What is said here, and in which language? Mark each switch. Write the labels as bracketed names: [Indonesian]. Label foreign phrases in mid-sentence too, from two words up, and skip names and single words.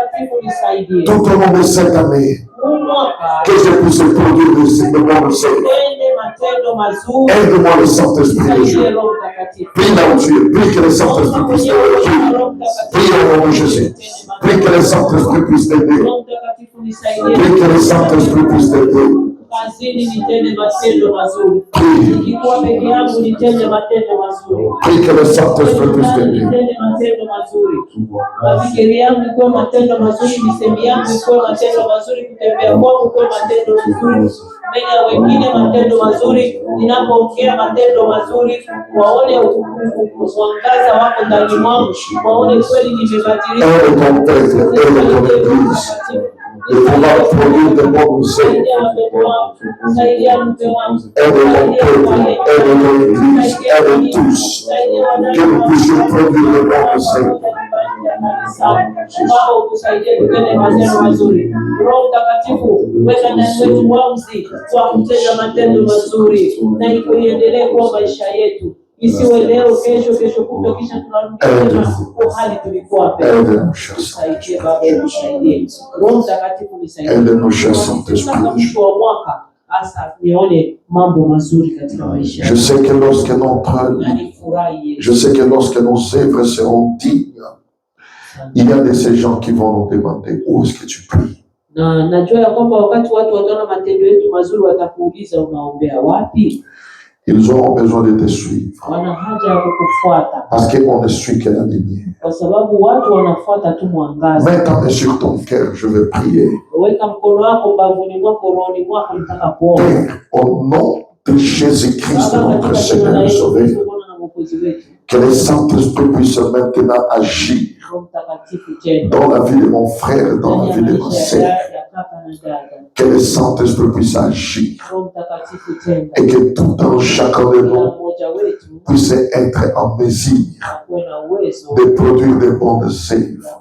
[French] Tout au long de cette année, Que je puisse produire des signes de bon sens. Aide-moi le Saint-Esprit de Dieu. Prie là où tu es. Prie que le Saint-Esprit puisse t'aider. Prie au nom de Jésus. Prie que le Saint-Esprit puisse t'aider. Prie que le Saint-Esprit puisse t'aider. [Swahili] Kazini nitende matendo mazuri. Nikiwa peke yangu nitende matendo mazuri. [French] Prie que le Saint-Esprit puisse t'aider. [Swahili] Nitende matendo mazuri. Mafikiri yangu ikuwe matendo mazuri, misemi yangu ikuwe matendo mazuri, kutembea kwangu ikuwe matendo mazuri. Mbele ya wengine matendo mazuri, ninapoongea matendo mazuri, waone mwangaza wako ndani mwangu, waone kweli nimebadilika. [French] Aide ton peuple, aide ton église. De pouvoir produire de bons conseils. Aide mon peuple, aide mon église, aide tous. Que nous puissions produire de bons conseils. [Swahili] Wao tusaidie tutende matendo mazuri. Roho Mtakatifu, weka ndani wetu uamuzi wa kutenda matendo mazuri, na iendelee kuwa maisha yetu. Isiwe leo, kesho kutwa, kisha tunarudi tena kwa hali tulikuwa mbele. Tusaidie Baba, tusaidie. Roho Mtakatifu nisaidie. Mpaka mwisho wa mwaka hasa nione mambo mazuri katika maisha. [French] Je sais que lorsque nos œuvres seront dignes, il y a de ces gens qui vont nous demander où est-ce que tu pries. [Swahili] Na najua ya kwamba wakati watu wataona matendo yetu mazuri watakuuliza unaombea wapi? [French] Ils auront besoin de te suivre. [Swahili] Wana haja ya kukufuata. [French] Parce qu'on ne suit que la lumière. [Swahili] Kwa sababu watu wanafuata tu mwangaza. [French] Mets ta main sur ton cœur, je vais prier. [Swahili] Weka mkono wako bavuni mwako, rohoni mwako, nataka kuomba. [French] Père, au nom de Jésus-Christ, notre Seigneur et Sauveur, que le Saint-Esprit puisse maintenant agir dans la vie de mon frère, dans la vie de ma sœur. Que le Saint-Esprit puisse agir et que tout un chacun de nous puisse être en mesure de produire des bonnes œuvres.